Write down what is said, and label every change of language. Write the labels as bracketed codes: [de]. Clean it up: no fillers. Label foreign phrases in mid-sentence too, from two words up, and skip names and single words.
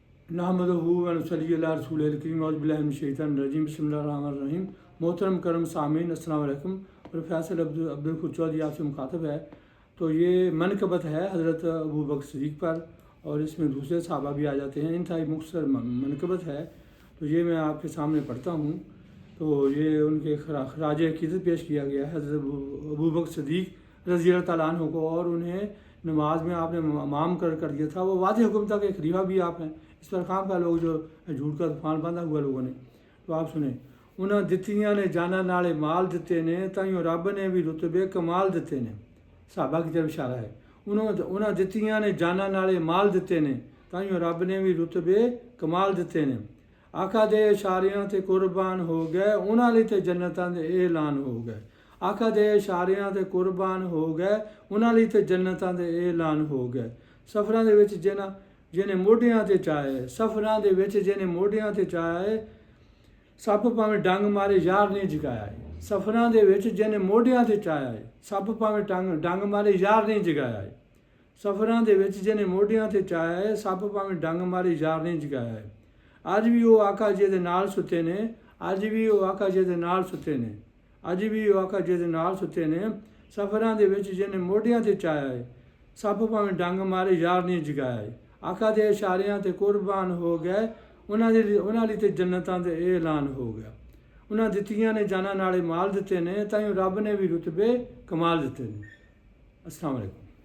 [ar] نحمده و نصلي على رسوله الكريم أعوذ بالله من الشيطان الرجيم بسم الله الرحمن الرحيم. [ur] محترم کرم سامین [ar] السلام عليكم. [ur] اور فیصل عبدل خود چوہدری آپ سے مخاطب ہے. تو یہ منقبت ہے حضرت ابو بکر صدیق پر، اور اس میں دوسرے صحابہ بھی آ جاتے ہیں. انتہائی مختصر منقبت ہے، تو یہ میں آپ کے سامنے پڑھتا ہوں. تو یہ ان کے خراج عقیدت پیش کیا گیا ہے حضرت ابو بکر صدیق [ar] رضي الله تعالى عنه [ur] کو، اور انہیں نماز میں آپ نے امام کر دیا تھا. وہ واضح حکم تھا کہ خلیفہ بھی آپ ہیں۔ اس پر خوامخواہ لوگ جو جھوٹ کا طوفان باندھا ہوا لوگوں نے. تو آپ سنے, [pa] ਉਨ੍ਹਾਂ ਦਿੱਤੀਆਂ ਨੇ ਜਾਨਾਂ ਨਾਲੇ ਮਾਲ ਦਿੱਤੇ ਨੇ, ਤਾਈਓਂ ਰੱਬ ਨੇ ਭੀ ਰੁਤਬੇ ਕਮਾਲ ਦਿੱਤੇ ਨੇ। [ur] صحابہ کی طرف اشارہ ہے. [pa] ਉਨ੍ਹਾਂ ਦਿੱਤੀਆਂ ਨੇ ਜਾਨਾਂ ਨਾਲੇ ਮਾਲ ਦਿੱਤੇ ਨੇ, ਤਾਈਓਂ ਰੱਬ ਨੇ ਭੀ ਰੁਤਬੇ ਕਮਾਲ ਦਿੱਤੇ ਨੇ। ਆਕਾ ਦੇ ਇਸ਼ਾਰਿਆਂ ਤੇ ਕੁਰਬਾਨ ਹੋ ਗਏ, ਉਨ੍ਹਾਂ ਲਈ ਤੇ ਜੰਨਤਾਂ ਦੇ ਐਲਾਨ ਹੋ ਗਏ। ਆਕਾ ਦੇ ਇਸ਼ਾਰਿਆਂ ਤੇ ਕੁਰਬਾਨ ਹੋ ਗਏ, ਉਨ੍ਹਾਂ ਲਈ ਤੇ ਜੰਨਤਾਂ ਦੇ ਐਲਾਨ ਹੋ ਗਏ। ਸਫਰਾਂ ਦੇ ਵਿਚ ਜਿਹਨੇ ਮੋਢਿਆਂ ਤੇ ਚਾਏ, ਸਫਰਾਂ ਦੇ ਵਿੱਚ ਜਿਹਨੇ ਮੋਢਿਆਂ ਤੇ ਚਾਏ, ਸੱਪ ਭਾਵੇਂ ਡੰਗ ਮਾਰੇ ਯਾਰ ਨਹੀਂ ਜਗਾਇਆ ਏ। ਸਫਰਾਂ ਦੇ ਵਿੱਚ ਜਿਹਨੇ ਮੋਢਿਆਂ ਤੇ ਚਾਇਆ ਏ, ਸੱਪ ਭਾਵੇਂ ਡੰਗ ਮਾਰੇ ਯਾਰ ਨਹੀਂ ਜਗਾਇਆ ਏ। ਸਫਰਾਂ ਦੇ ਵਿੱਚ ਜਿਹਨੇ ਮੋਢਿਆਂ ਤੇ ਚਾਇਆ ਏ, ਸੱਪ ਭਾਵੇਂ ਡੰਗ ਮਾਰੇ ਯਾਰ ਨਹੀਂ ਜਗਾਇਆ ਏ। ਅੱਜ ਵੀ ਉਹ ਆਕਾ ਜੀ ਦੇ ਨਾਲ ਸੁੱਤੇ ਨੇ, ਅੱਜ ਵੀ ਉਹ ਆਕਾ ਜੀ ਦੇ ਨਾਲ ਸੁੱਤੇ ਨੇ, ਅੱਜ ਵੀ ਉਹ ਆਕਾ ਜੀ ਦੇ ਨਾਲ ਸੁੱਤੇ ਨੇ। ਸਫਰਾਂ ਦੇ ਵਿੱਚ ਜਿਹਨੇ ਮੋਢਿਆਂ ਤੇ ਚਾਇਆ ਏ, ਸੱਪ ਭਾਵੇਂ ਡੰਗ ਮਾਰੇ ਯਾਰ ਨਹੀਂ ਜਗਾਇਆ ਏ। ਆਕਾ ਦੇ ਇਸ਼ਾਰਿਆਂ ਤੇ ਕੁਰਬਾਨ ਹੋ ਗਏ, ਉਨ੍ਹਾਂ ਲਈ ਤੇ ਜੰਨਤਾਂ ਦੇ ਐਲਾਨ ਹੋ ਗਿਆ। ਉਨ੍ਹਾਂ ਦਿੱਤੀਆਂ ਨੇ ਜਾਨਾਂ ਨਾਲੇ ਮਾਲ ਦਿੱਤੇ ਨੇ, ਤਾਈਓਂ ਰੱਬ ਨੇ ਭੀ ਰੁਤਬੇ ਕਮਾਲ ਦਿੱਤੇ ਨੇ। [ar] السلام عليكم.